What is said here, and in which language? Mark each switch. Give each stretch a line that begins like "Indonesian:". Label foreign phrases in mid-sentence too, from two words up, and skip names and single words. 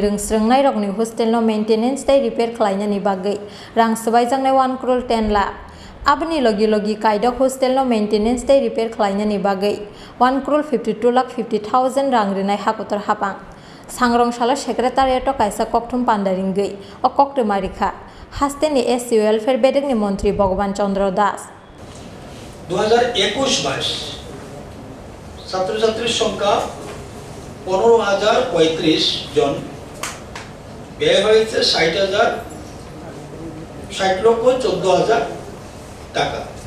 Kok Borok: rungsrungnai rokni hostelno maintenance tei repair khlainani bagi rang sabaijaknai 1,10,00,000 abni logi Kaidok Hostelno maintenance tei repair khlainani bagi 1,52,50,000 rang rinai Hakotor Haphang sangrong sala secretariat kaisa kokthum pandaringui o koktomarikha Hosteni SC welfare bedekni মন্ত্রী ভগবান চন্দ্র দাস
Bangla: 2021-22 ছাত্রছাত্রীর সংখ্যা 15,035 জন ব্যয় হয়েছে 60,14,000 টাকা।